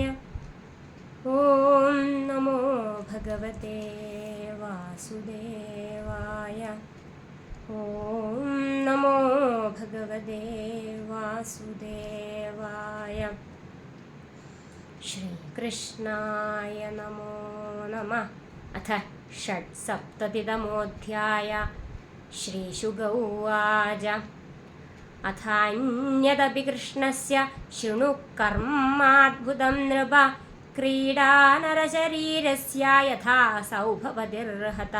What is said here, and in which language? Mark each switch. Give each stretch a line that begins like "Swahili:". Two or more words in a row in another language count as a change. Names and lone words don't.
Sanskrit: ഓം നമോ ഭഗവതേ വാസുദേവായ. ഓം നമോ ഭഗവതേ വാസുദേവായ. ശ്രീകൃഷ്ണായ നമോ നമഃ. അഥ षट्सप्ततितमोऽध्याय. श्रीशुक उवाच अथान्यदपि कृष्णस्य शृणु कर्माद्भुतं नृप. क्रीडा नरशरीरस्य यथा सौभवतिर्हता.